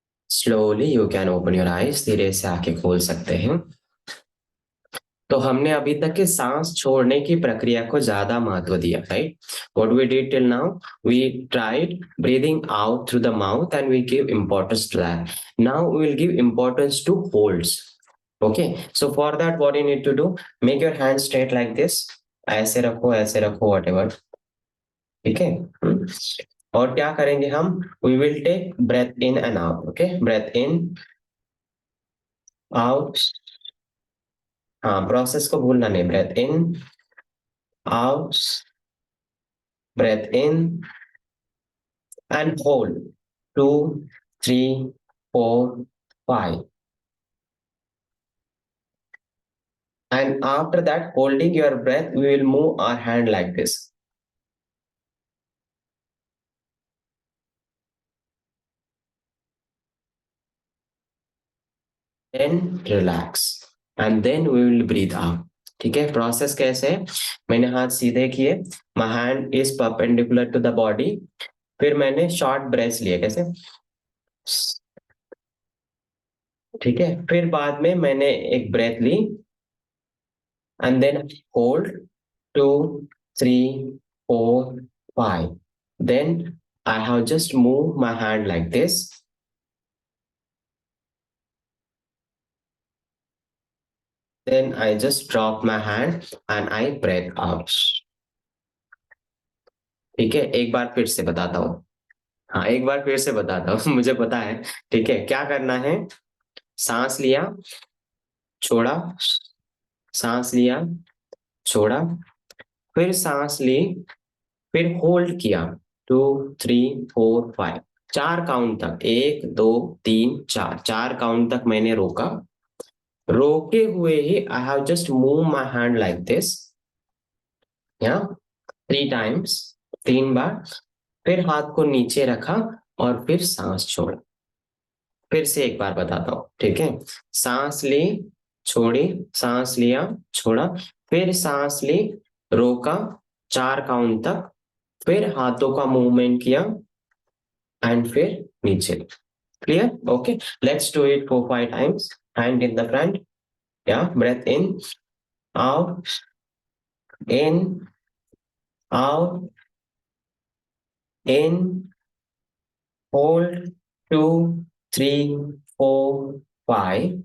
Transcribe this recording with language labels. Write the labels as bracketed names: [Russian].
[English] Slowly you can open your eyes. [Hindi] धीरे से आंखें खोल सकते हैं. तो हमने अभी तक के सांस छोड़ने की प्रक्रिया को ज्यादा महत्व दिया, right? [English] What we did till now, we tried breathing out through the mouth and we give importance to that. Now we will give importance to holds. Okay, so for that what you need to do, make your hands straight like this. [Hindi] ऐसे रखो whatever. ठीक है. और क्या करेंगे हम? [English] We will take breath in and out. Okay, breath in, out. [Hindi] हाँ, process को भूलना नहीं. [English] Breath in, out, breath in and hold. 2, 3, 4, 5. And after that, holding your breath, we will move our hand like this. Then relax. And then we will breathe out. [Hindi] ठीक है. Process कैसे है? मैंने हाथ सीधे किए. [English] My hand is perpendicular to the body. [Hindi] फिर मैंने शॉर्ट ब्रेथ लिए. कैसे? ठीक है. फिर बाद में मैंने एक breath Lee [English] and then hold 2, 3, 4, 5. Then I have just moved my hand like this. Then I just drop my hand and I breathe out. [Hindi] ठीक है. एक बार फिर से बताता हूँ. हाँ, एक बार फिर से बताता हूँ. मुझे पता है. ठीक है. क्या करना है? सांस लिया, छोड़ा, सांस लिया, छोड़ा, फिर सांस ली, फिर होल्ड किया. 2, 3, 4, 5. 4 काउंट तक. 1, 2, 3, 4. 4 काउंट तक मैंने रोका. रोके हुए ही [English] I have just move my hand like this. [Hindi] या 3 टाइम्स. 3 बार. फिर हाथ को नीचे रखा और फिर सांस छोड़ा. फिर से एक बार बताता हूं. ठीक है. सांस ली, छोड़ी, सांस लिया, छोड़ा, फिर सांस ली, रोका 4 काउंट तक, फिर हाथों का मूवमेंट किया एंड फिर नीचे. [English] Clear? Okay, let's do it 4-5 times. Hand in the front. या breathe in, out, in, out, in, hold. 2, 3, 4, 5.